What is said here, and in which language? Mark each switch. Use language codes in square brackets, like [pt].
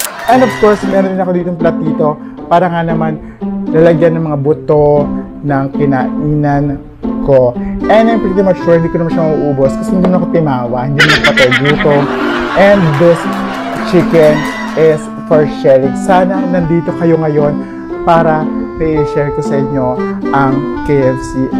[en] And of course, [tl] meron din ako ditong platito para nga naman lalagyan ng mga buto ng kinainan ko. [en] And I'm pretty much sure [tl] hindi ko naman siya mauubos kasi hindi naman ako timawa, hindi naman ako patay gutom. [en] And this chicken is for sharing. [tl] Sana nandito kayo ngayon para i-share ko sa inyo ang KFC.